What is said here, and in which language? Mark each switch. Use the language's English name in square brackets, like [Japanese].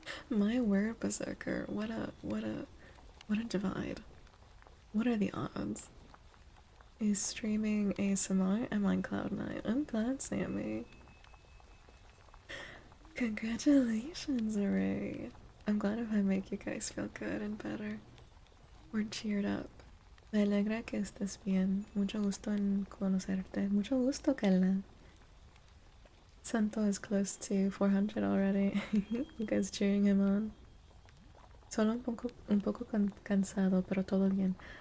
[English] My word, Berserker. What a divide. What are the odds? Is streaming ASMR? I'm on Cloud9. I'm glad, Sammy. Congratulations, Ray. I'm glad if I make you guys feel good and better. We're cheered up. [Spanish] Me alegra que estés bien. Mucho gusto en conocerte. Mucho gusto, Kella. [English] Santo is close to 400 already. You guys cheering him on. [Spanish] Solo un poco cansado, pero todo bien.